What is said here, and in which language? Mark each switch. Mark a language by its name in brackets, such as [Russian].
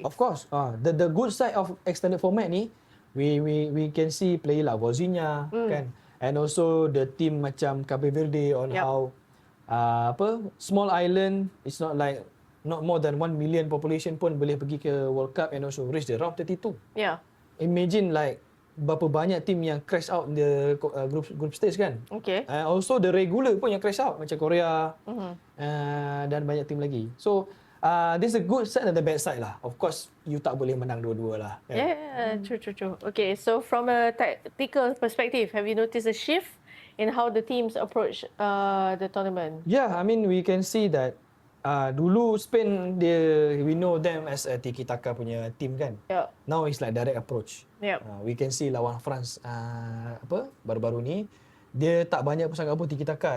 [English] Of course, the good side of extended format [Malay] ni, [English] we can see player like Vozinha [Malay] kan, [English] and also the team [Malay] macam [English] Cape Verde on how small island, it's not more than 1 million population [Malay] pun boleh pergi ke [English] World Cup and also reach the round 32. Imagine like [Malay] berapa banyak [English] team [Malay] yang [English] crash out in the group stage [Malay] kan. [English] Also the regular [Malay] pun yang [English] crash out [Malay] macam Korea dan banyak team lagi. [English] So this is a good side and the bad side lah. Of course you [Malay] tak boleh menang dua-dua lah kan? [English] True. Okay, so from a tactical perspective, have you noticed a shift in how the teams approach the tournament? I mean we can see that [Malay] dulu [English] Spain we know them as a tiki-taka [Malay] punya [English] team [Malay] kan. [English] Now it's like direct approach. We can see [Malay] lawan [English] France [Malay] baru-baru ni dia tak banyak pun sangat pun [English] tiki-taka.